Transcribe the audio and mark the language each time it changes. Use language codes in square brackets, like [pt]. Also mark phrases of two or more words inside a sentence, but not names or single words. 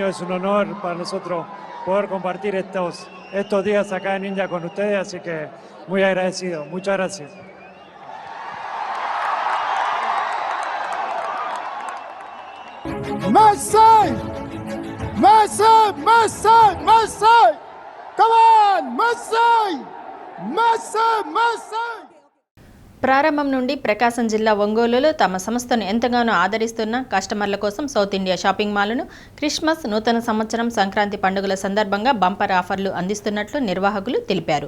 [es] Es un honor para nosotros poder compartir estos días acá en India con ustedes, así que muy agradecido. Muchas gracias. Messi! Messi! Messi! Messi! [en] Come on! Messi! Messi! Messi! [te] ప్రారంభం నుండి ప్రకాశం జిల్లా ఒంగోలులో తమ సంస్థను ఎంతగానో ఆదరిస్తున్న కస్టమర్ల కోసం సౌత్ ఇండియా షాపింగ్ మాల్ను క్రిస్మస్, నూతన సంవత్సరం, సంక్రాంతి పండుగల సందర్భంగా [en] bumper offers [te] అందిస్తున్నట్లు నిర్వాహకులు తెలిపారు.